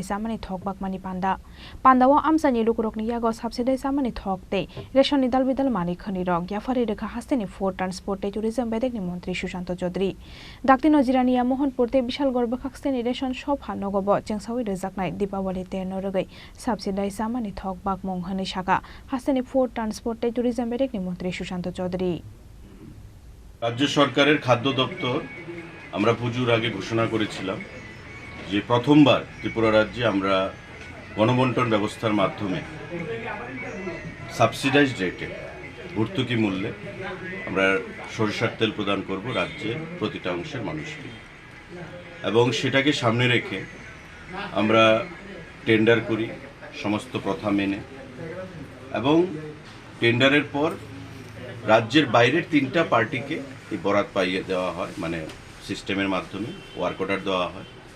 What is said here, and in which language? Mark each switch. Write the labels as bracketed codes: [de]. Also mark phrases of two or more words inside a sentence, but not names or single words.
[trp] सामानि थक बाकमानि पान्दाव आमसानि लुकुरकनि यागो साबसिडाइज सामानि थक ते रेशननि दाल बिदाल मानि खनिरक याफारि रेखा हास्तेनि [en] Food Transport Tourism [trp] बेरेकनि मन्त्री सुशांत चौधरी दाक्ति नजिरानिया मोहनपुर ते विशाल गर्भखाक्सनि [en] ration shop [trp] हालनगोबो चेंसावी रजाकनाय दीपावली 10 नरगै साबसिडाइज सामानि थक बाकमुं हनै शाखा हास्तेनि [en] Food Transport Tourism [trp] बेरेकनि मन्त्री सुशांत चौधरी [bn] রাজ্য সরকারের খাদ্য দপ্তর আমরা পুজোর আগে ঘোষণা করেছিলাম যে প্রথমবার ত্রিপুরা রাজ্যে আমরা গণবন্টন ব্যবস্থার মাধ্যমে [en] subsidized rate [bn] ভর্তুকি মূল্যে আমরা সরিষার তেল প্রদান করব রাজ্যের প্রতিটা অংশের মানুষকে এবং সেটাকে সামনে রেখে আমরা টেন্ডার করি সমস্ত প্রথা মেনে এবং টেন্ডারের পর রাজ্যের বাইরের 3টা পার্টিকে এই বরাত পাইয়ে দেওয়া হয় মানে সিস্টেমের মাধ্যমে [en] work order [bn] দেওয়া হয়